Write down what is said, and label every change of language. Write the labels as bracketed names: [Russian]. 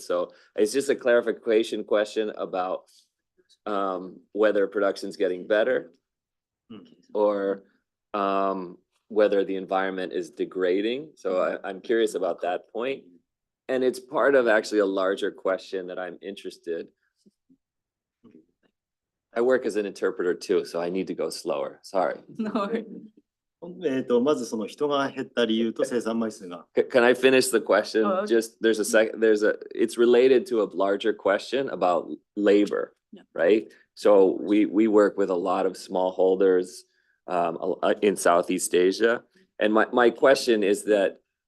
[English] So it's just a clarification question about whether production's getting better or whether the environment is degrading. So I'm curious about that point. And it's part of actually a larger question that I'm interested. I work as an interpreter too, so I need to go slower. Sorry. No. [Japanese] まずその人が減った理由と生産枚数が。 [English] Can I finish the question? Oh, okay. Just it's related to a larger question about labor, Yeah. right? So we work with a lot of smallholders in Southeast Asia. And my question is that